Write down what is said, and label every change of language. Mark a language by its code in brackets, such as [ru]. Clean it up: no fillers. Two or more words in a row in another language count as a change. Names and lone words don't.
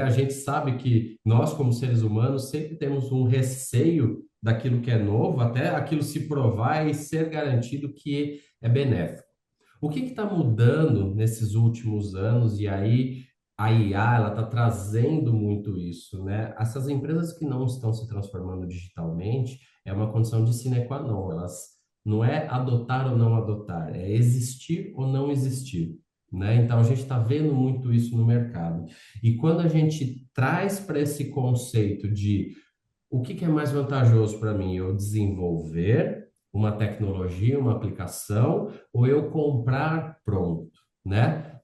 [pt] A gente sabe que nós, como seres humanos, sempre temos um receio daquilo que é novo, até aquilo se provar e ser garantido que é benéfico. O que está mudando nesses últimos anos? E aí a IA ela está trazendo muito isso, né? Essas empresas que não estão se transformando digitalmente é uma condição de [la] sine qua non. [pt] Elas não é adotar ou não adotar, é existir ou não existir. Né? Então, a gente está vendo muito isso no mercado. E quando a gente traz para esse conceito de o que é mais vantajoso para mim? Eu desenvolver uma tecnologia, uma aplicação, ou eu comprar pronto, né?